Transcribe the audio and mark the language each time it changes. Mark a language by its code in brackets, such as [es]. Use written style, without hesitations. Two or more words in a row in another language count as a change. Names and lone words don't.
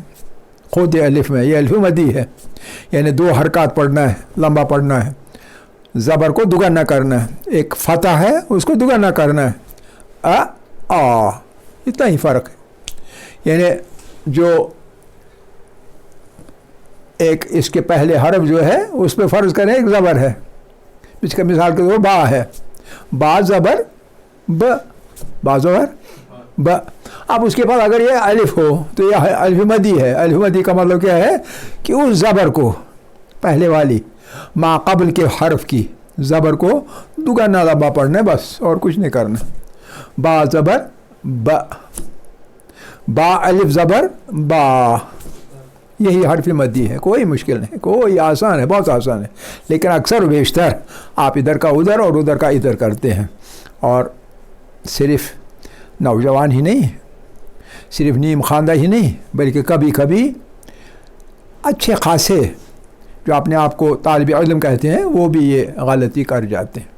[ur] خود الف میں یہ الف مدی ہے, یعنی 2 حرکات پڑھنا ہے, لمبا پڑھنا ہے, زبر کو دگنا کرنا ہے, ایک فتح ہے اس کو دگنا کرنا ہے, اتنا ہی فرق ہے. یعنی جو ایک اس کے پہلے حرف جو ہے اس پہ فرض کریں ایک زبر ہے, اس کا مثال کے طور با ہے, با زبر ب, با زبر ب. اب اس کے بعد اگر یہ الف ہو تو یہ الف مدی ہے. الف مدی کا مطلب کیا ہے کہ اس زبر کو, پہلے والی ما قبل کے حرف کی زبر کو دگنا لمبا پڑھنا ہے بس, اور کچھ نہیں کرنا. با زبر ب, با الف زبر با, یہی حرف مدی ہے. کوئی مشکل نہیں, کوئی آسان ہے, بہت آسان ہے. لیکن اکثر و بیشتر آپ ادھر کا ادھر اور ادھر کا ادھر کرتے ہیں. اور صرف نوجوان ہی نہیں, صرف نیم خواندہ ہی نہیں, بلکہ کبھی کبھی اچھے خاصے جو اپنے آپ کو طالب علم کہتے ہیں وہ بھی یہ غلطی کر جاتے ہیں.